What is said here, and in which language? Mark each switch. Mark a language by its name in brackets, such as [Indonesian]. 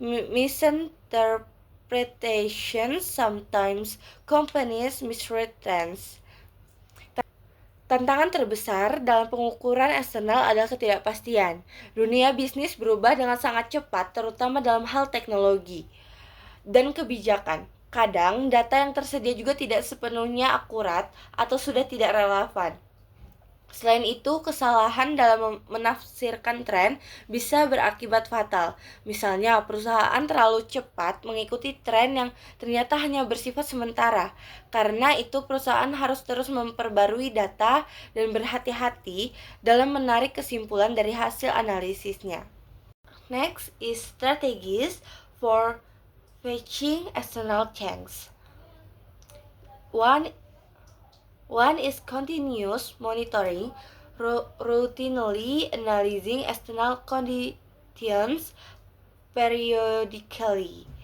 [English] Misinterpretation. Sometimes companies misread trends. [Indonesian] Tantangan terbesar dalam pengukuran eksternal adalah ketidakpastian. Dunia bisnis berubah dengan sangat cepat, terutama dalam hal teknologi dan kebijakan. Kadang, data yang tersedia juga tidak sepenuhnya akurat atau sudah tidak relevan. Selain itu, kesalahan dalam menafsirkan tren bisa berakibat fatal. Misalnya, perusahaan terlalu cepat mengikuti tren yang ternyata hanya bersifat sementara. Karena itu, perusahaan harus terus memperbarui data dan berhati-hati dalam menarik kesimpulan dari hasil analisisnya. [English] Next is strategies for fetching external change. One is continuous monitoring, routinely analyzing external conditions periodically.